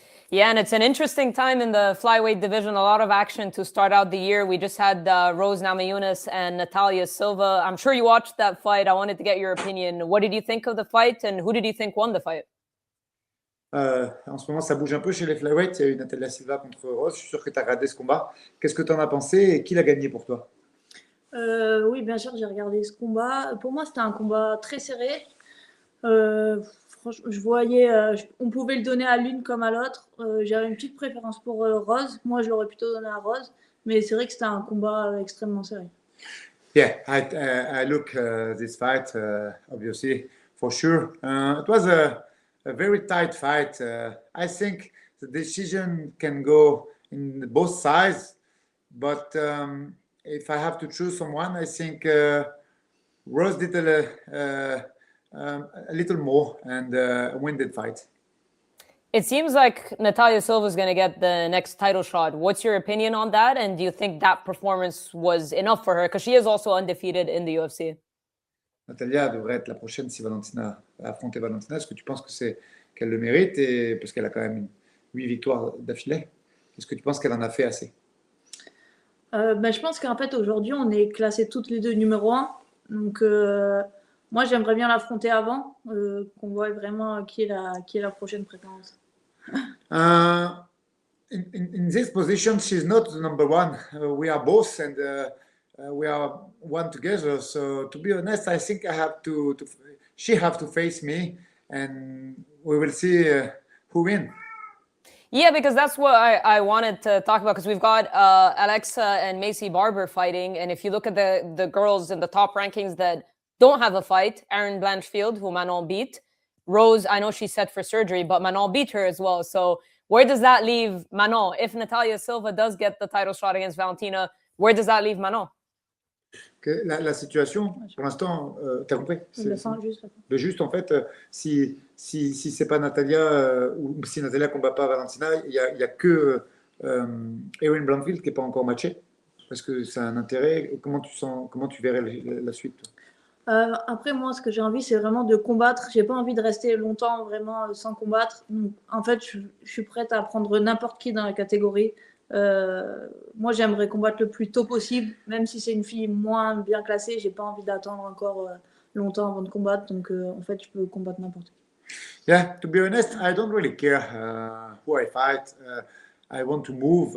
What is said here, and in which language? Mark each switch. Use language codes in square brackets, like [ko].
[en] Yeah, and it's an interesting time in the flyweight division. A lot of action to start out the year. We just had Rose Namajunas and Natalia Silva. I'm sure you watched that fight. I wanted to get your opinion. What did you think of the fight, and who did you think won the fight? [fr] En ce moment, ça bouge un peu chez les flyweight. Il y a eu Natalia Silva contre Rose. Je suis sûr que tu as regardé ce combat. Qu'est-ce que tu en as pensé et qui l'a gagné pour toi? Oui, bien sûr, j'ai regardé ce combat. Pour moi, c'était un combat très serré. Franchement, je voyais, on pouvait le donner à l'une comme à l'autre. J'avais une petite préférence pour Rose. Moi, je l'aurais plutôt donné à Rose. Mais c'est vrai que c'était un combat extrêmement serré. [en] Yeah, I look this fight, obviously, for sure. It was a very tight fight. I think the decision can go in both sides. But if I have to choose someone, I think Rose did a little more and win that fight. It seems like Natalia Silva is going to get the next title shot. What's your opinion on that? And do you think that performance was enough for her? Because she is also undefeated in the UFC. [fr] Natalia devrait être la prochaine si Valentina affronter Valentina. Est-ce que tu penses que qu'elle le mérite et parce qu'elle a quand même 8 victoires d'affilée? Est-ce que tu penses qu'elle en a fait assez? Je pense qu'en fait, aujourd'hui, on est classés toutes les deux numéro 1. Donc, moi, j'aimerais bien l'affronter avant, qu'on voit vraiment qui est la prochaine prétendante. [en] In this position, she's not the number 1. We are both, and we are one together. So, to be honest, I think she have to face me, and we will see who wins. Yeah, because that's what I wanted to talk about, because we've got Alexa and Macy Barber fighting, and if you look at the girls in the top rankings that don't have a fight, Erin Blanchfield, who Manon beat. Rose, I know she's set for surgery, but Manon beat her as well. So where does that leave Manon? If Natalia Silva does get the title shot against Valentina, where does that leave Manon? [fr] La situation, pour l'instant, tu as compris? Juste, en fait, si c'est pas Natalia, ou si Natalia ne combat pas Valentina, il y a que Erin Blanchfield qui n'est pas encore matché. Parce que c'est un intérêt. Comment tu verrais la suite? Après, moi, ce que j'ai envie, c'est vraiment de combattre. J'ai pas envie de rester longtemps vraiment sans combattre. Donc, en fait, je suis prête à prendre n'importe qui dans la catégorie. Moi, j'aimerais combattre le plus tôt possible, même si c'est une fille moins bien classée. J'ai pas envie d'attendre encore longtemps avant de combattre. Donc, en fait, je peux combattre n'importe qui. [en] Yeah, to be honest, I don't really care who I fight. I want to move.